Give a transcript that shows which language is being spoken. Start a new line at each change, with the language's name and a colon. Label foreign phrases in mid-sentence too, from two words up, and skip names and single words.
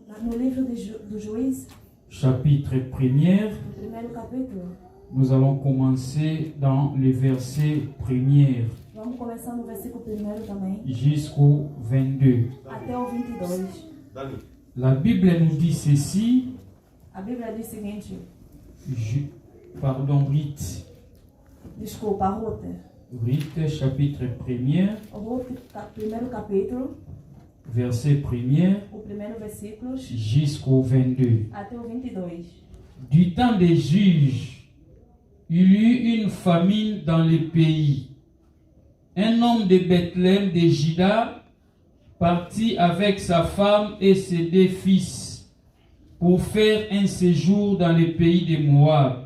Portuguese: no livro do Juiz,
French: chapitre 1er,
Portuguese: primeiro capítulo.
French: nous allons commencer dans le verset 1er
Portuguese: Vamos começar no versículo 1 também,
French: jusqu'au 22.
Portuguese: até o 22.
French: La Bible nous dit ceci,
Portuguese: A Bíblia diz o seguinte, Ruth, desculpa, Ruth.
French: Ruth, chapitre 1er,
Portuguese: Ruth, primeiro capítulo,
French: verset 1er
Portuguese: o primeiro versículo,
French: jusqu'au 22.
Portuguese: até o 22.
French: Du temps des juges, il y eut une famine dans le pays. Un homme de Bethléem de Juda partit avec sa femme et ses 2 fils pour faire un séjour dans le pays de Moab.